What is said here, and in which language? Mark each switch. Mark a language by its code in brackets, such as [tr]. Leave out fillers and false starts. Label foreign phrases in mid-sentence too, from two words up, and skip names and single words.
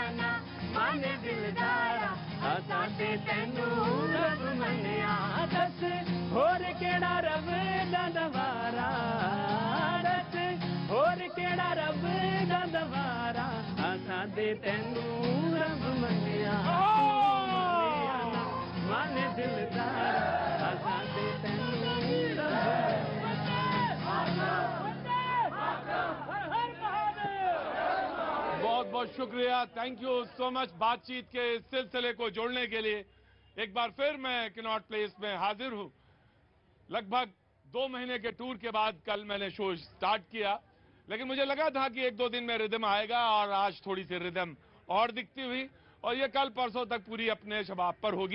[pa] ਨਾ ਮਾਨੇ ਦਿਲਦਾਰਾ ਅਸਾਂ ਤੇ ਤੈਨੂੰ ਰੱਬ ਮੰਨਿਆ ਦੱਸ ਹੋਰ ਕਿਹੜਾ ਰੱਬ ਦਾ ਨਵਾਰਾ ਦੱਸ ਹੋਰ ਕਿਹੜਾ ਰੱਬ ਦਾ ਨਵਾਰਾ ਅਸਾਂ ਦੇ ਤੈਨੂੰ ਰੱਬ ਮੰਨਿਆ ਮਾਨੇ ਦਿਲਦਾਰਾ ਅਸਾਂ ਦੇ ਤੈਨੂੰ ਰੱਬ [hi] बहुत बहुत शुक्रिया, [en] thank you so much. [hi] बातचीत के इस सिलसिले को जोड़ने के लिए एक बार फिर मैं किनॉट प्लेस में हाजिर हूं। लगभग 2 महीने के टूर के बाद कल मैंने शो स्टार्ट किया, लेकिन मुझे लगा था कि 1-2 दिन में रिदम आएगा और आज थोड़ी सी रिदम और दिखती हुई और ये कल परसों तक पूरी अपने शबाब पर होगी।